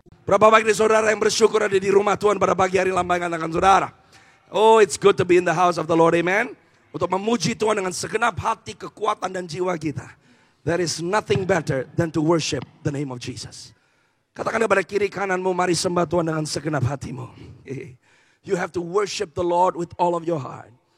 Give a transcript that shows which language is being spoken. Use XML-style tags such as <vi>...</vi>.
<id>Berapa banyak dari saudara yang bersyukur ada di rumah Tuhan pada pagi hari lambaikan tangan saudara.</id> <en>Oh, it's good to be in the house of the Lord, amen.</en> <id>Untuk memuji Tuhan dengan segenap hati, kekuatan dan jiwa kita.</id> <en>There is nothing better than to worship the name of Jesus.</en> <id>Katakan kepada kiri kananmu, mari sembah Tuhan dengan segenap hatimu.</id> <en>You have to worship the Lord with all of your heart.</en>